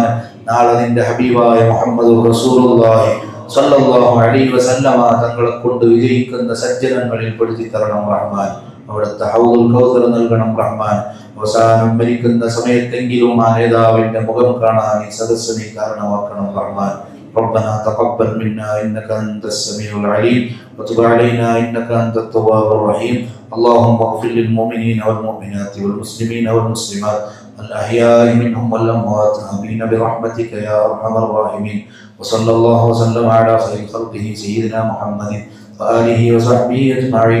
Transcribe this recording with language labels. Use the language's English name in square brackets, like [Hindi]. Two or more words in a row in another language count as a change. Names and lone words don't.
[Malayalam] നാളെ നിന്റെ ഹബീബായ മുഹമ്മദ് [Arabic] رسول الله صلى الله عليه وسلم [Malayalam] തങ്ങളെ കൊണ്ട് വിജയിക്കുന്ന സജ്ജനങ്ങളിൽ പെടുത്തി തരണം റഹ്മാൻ. അവിടുത്തെ ഹൗദുൽ കൗസർ നൽകണം റഹ്മാൻ. അവസാനം മരിക്കുന്ന സമയത്തെങ്കിലും ആ നേതാവിന്റെ മുഖം കാണാൻ ഈ സദസ്സ് നീ കാരണമാക്കണം റഹ്മാൻ. [Arabic] ربنا تقبل منا إنك أنت السميع العليم وتب علينا إنك أنت التواب الرحيم. اللهم اغفر للمؤمنين والمؤمنات والمسلمين والمسلمات الأحياء منهم والأموات آمين برحمتك يا أرحم الراحمين. وصلى الله وسلم على خير خلقه سيدنا محمد وآله وصحبه أجمعين.